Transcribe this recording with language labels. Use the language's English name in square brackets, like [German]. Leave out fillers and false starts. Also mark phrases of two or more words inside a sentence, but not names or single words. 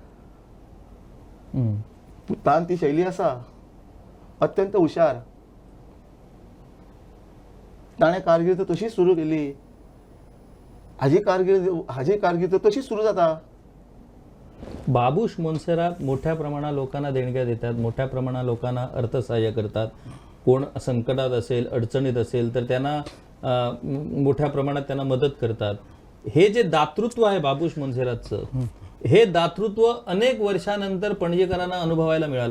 [Konkani] पुतान ती शैली आसा, अत्यंत हुशार. ताणें कारकीर्द तशीच सुरू केली. हाजी कारकीर्द तशीच सुरू जाता. [Marathi] बाबूश मनसरात मोठ्या प्रमाणात लोकांना देणग्या देतात, मोठ्या प्रमाणात लोकांना अर्थसहाय्य करतात. कोण संकटात असेल, अडचणीत असेल तर त्यांना मोठ्या प्रमाणात त्यांना मदत करतात. हे जे दातृत्व आहे बाबूश मनसरातचं, हे दातृत्व अनेक वर्षानंतर पणजीकरांना अनुभवायला मिळालं.